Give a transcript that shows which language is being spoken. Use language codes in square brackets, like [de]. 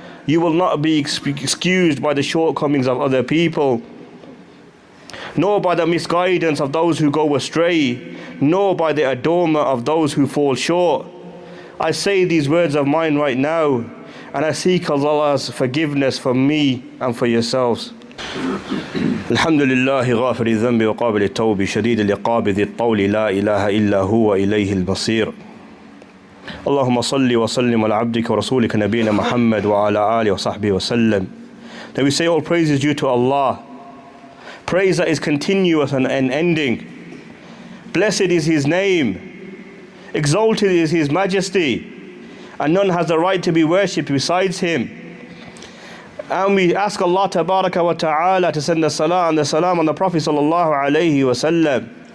[en] You will not be excused by the shortcomings of other people, nor by the misguidance of those who go astray, nor by the adornment of those who fall short. I say these words of mine right now, and I seek Allah's forgiveness for me and for yourselves. [ar] الحمد لله غافر الذنب وقابل التوب شديد العقاب ذي الطول لا إله إلا هو إليه المصير اللهم صل وسلم على عبدك ورسولك نبينا محمد وعلى آله وصحبه وسلم. [en] Then we say all praise is due to Allah, praise that is continuous and unending, Blessed is His name. Exalted is His majesty. And none has the right to be worshipped besides Him. And we ask Allah Tabaraka wa Ta'ala to send the salah and the salam on the Prophet Sallallahu Alaihi Wasallam.